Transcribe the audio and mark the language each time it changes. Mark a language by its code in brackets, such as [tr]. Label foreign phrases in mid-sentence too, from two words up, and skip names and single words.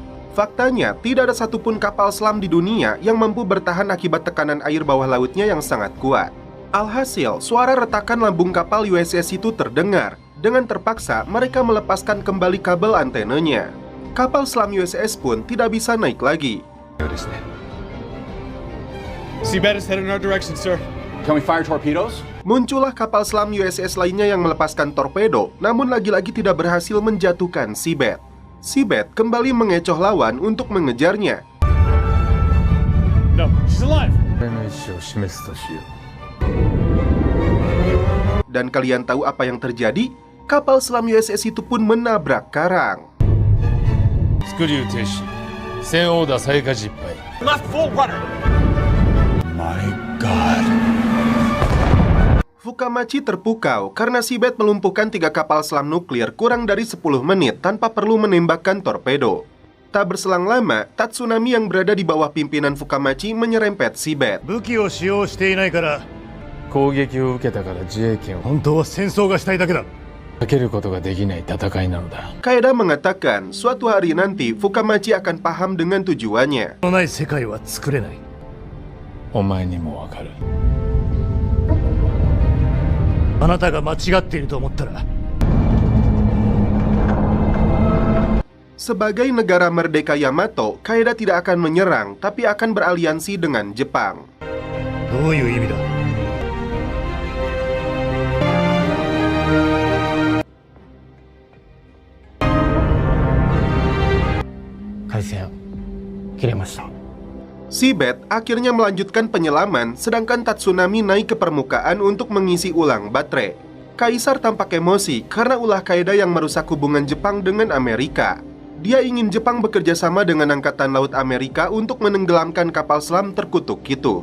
[id] Faktanya, tidak ada satupun kapal selam di dunia yang mampu bertahan akibat tekanan air bawah lautnya yang sangat kuat. Alhasil, suara retakan lambung kapal USS itu terdengar. Dengan terpaksa, mereka melepaskan kembali kabel antenanya. Kapal selam USS pun tidak bisa naik lagi. [en] Seabed is headed in our direction, sir. Can we fire torpedoes? [id] Muncullah kapal selam USS lainnya yang melepaskan torpedo, namun lagi-lagi tidak berhasil menjatuhkan seabed. Seabed kembali mengecoh lawan untuk mengejarnya. [en] No, she's alive. [id] Dan kalian tahu apa yang terjadi? Kapal selam USS itu pun menabrak karang. [en] Left full rudder. [id] Fukamachi terpukau karena seabed melumpuhkan 3 kapal selam nuklir kurang dari 10 menit tanpa perlu menembakkan torpedo. Tak berselang lama, Tatsunami yang berada di bawah pimpinan Fukamachi menyerempet seabed. [ja] 武器を使用していないから攻撃を受けたから自衛権を本当は戦争がしたいだけだ。かけることができない戦いなのだ。 [id] Kaeda mengatakan suatu hari nanti Fukamachi akan paham dengan tujuannya. [ja] のない世界は作れない。お前にもわかる。あなたが間違っていると思ったら [id] Sebagai negara merdeka Yamato, Kaeda tidak akan menyerang, tapi akan beraliansi dengan Jepang. [ja] どういう意味だ。回線切れました。 [id] Seabed akhirnya melanjutkan penyelaman, sedangkan Tatsunami naik ke permukaan untuk mengisi ulang baterai. Kaisar tampak emosi karena ulah Kaeda yang merusak hubungan Jepang dengan Amerika. Dia ingin Jepang bekerja sama dengan Angkatan Laut Amerika untuk menenggelamkan kapal selam terkutuk itu.